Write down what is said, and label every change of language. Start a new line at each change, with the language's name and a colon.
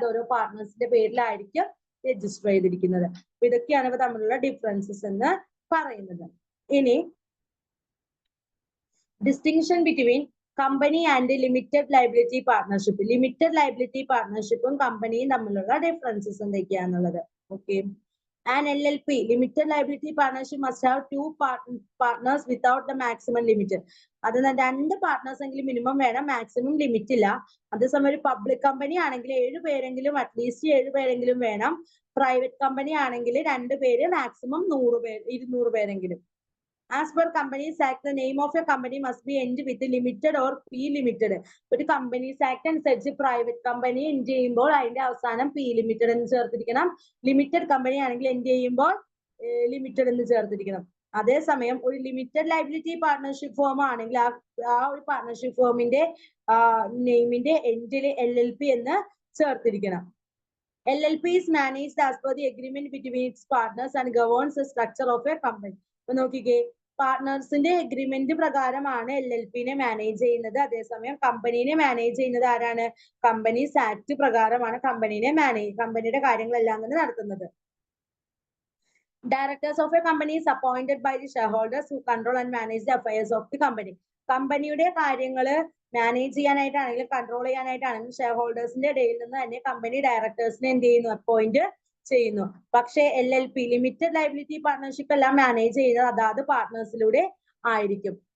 Malayalam: അത് ഓരോ പാർട്ട്നേഴ്സിന്റെ പേരിലായിരിക്കും രജിസ്റ്റർ ചെയ്തിരിക്കുന്നത്. അപ്പൊ ഇതൊക്കെയാണ് ഇവ തമ്മിലുള്ള ഡിഫറൻസസ് എന്ന് പറയുന്നത്. ഇനി
English: Distinction between company and limited liability partnership.
Malayalam: Limited liability പാർട്ട്ണർഷിപ്പും കമ്പനിയും തമ്മിലുള്ള differences എന്തൊക്കെയാന്നുള്ളത്. Okay.
English: An LLP, limited liability partnership, must have two partners without the maximum limit.
Malayalam: അത് 2 പാർട്ട്നേഴ്സ് എങ്കിലും മിനിമം വേണം, മാക്സിമം ലിമിറ്റ് ഇല്ല. അതേസമയം ഒരു പബ്ലിക് കമ്പനി ആണെങ്കിൽ 7 പേരെങ്കിലും അറ്റ്ലീസ്റ്റ് 7 പേരെങ്കിലും വേണം. പ്രൈവറ്റ് കമ്പനി ആണെങ്കിൽ 2 പേര്, മാക്സിമം 200 പേരെങ്കിലും.
English: As per Companies Act, the name of a company must be end with limited or P limited.
Malayalam: ഒരു കമ്പനീസ് ആക്ട് അനുസരിച്ച് പ്രൈവറ്റ് കമ്പനി എൻഡ് ചെയ്യുമ്പോൾ അതിന്റെ അവസാനം P ലിമിറ്റഡ് എന്ന് ചേർത്തിരിക്കണം. ലിമിറ്റഡ് കമ്പനി ആണെങ്കിൽ എൻഡ് ചെയ്യുമ്പോൾ ലിമിറ്റഡ് എന്ന് ചേർത്തിരിക്കണം. അതേസമയം ഒരു ലിമിറ്റഡ് ലയബിലിറ്റി പാർട്ട്ണർഷിപ്പ് ഫോം ആണെങ്കിൽ ആ ഒരു പാർട്ട്ണർഷിപ്പ് ഫോമിന്റെ നെയിമിന്റെ എൻഡിൽ LLP എന്ന് ചേർത്തിരിക്കണം.
English: LLP is managed as per the agreement between its partners and governs the structure of a company.
Malayalam: അപ്പൊ നോക്കിക്കേ, പാർട്ട്നേഴ്സിന്റെ എഗ്രിമെന്റ് പ്രകാരമാണ് LLPനെ മാനേജ് ചെയ്യുന്നത്. അതേസമയം കമ്പനീനെ മാനേജ് ചെയ്യുന്നത് ആരാണ്? കമ്പനീസ് ആക്ട് പ്രകാരമാണ് കമ്പനിയുടെ കാര്യങ്ങളെല്ലാം തന്നെ നടത്തുന്നത്.
English: Directors of a company is appointed by the shareholders who control and manage the affairs of the company.
Malayalam: കമ്പനിയുടെ കാര്യങ്ങൾ മാനേജ് ചെയ്യാനായിട്ടാണെങ്കിലും കൺട്രോൾ ചെയ്യാനായിട്ടാണെങ്കിലും ഷെയർ ഹോൾഡേഴ്സിന്റെ ഇടയിൽ നിന്ന് തന്നെ കമ്പനി ഡയറക്ടേഴ്സിനെ എന്ത് ചെയ്യുന്നു? അപ്പോയിന്റ് ചെയ്യുന്നു. പക്ഷേ LLP, ലിമിറ്റഡ് ലയബിലിറ്റി പാർട്ട്ണർഷിപ്പ് എല്ലാം മാനേജ് ചെയ്യുന്നത് അതാത് പാർട്ട്നേഴ്സിലൂടെ ആയിരിക്കും.